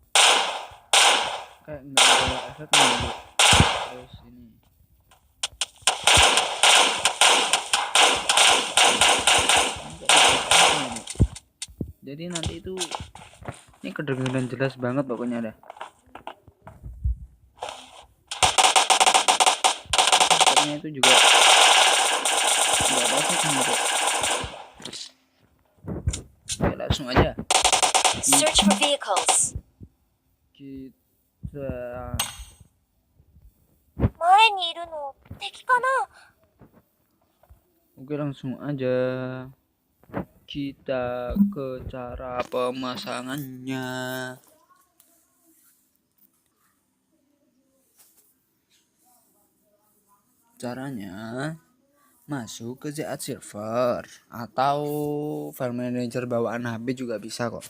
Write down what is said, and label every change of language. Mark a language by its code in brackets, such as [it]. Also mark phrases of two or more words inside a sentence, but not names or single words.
[id] kayak nggak ada efeknya gitu. Terus ini jadi nanti itu ini kedengaran jelas banget pokoknya dah. Efeknya itu juga nggak ada efeknya gitu. Oke, langsung aja [en] Search for vehicles. [id] kita [ja] 前にいるの敵かな? [id] Oke, langsung aja kita ke cara pemasangannya. Caranya masuk ke ZA server atau [en] file manager [id] bawaan HP juga bisa kok.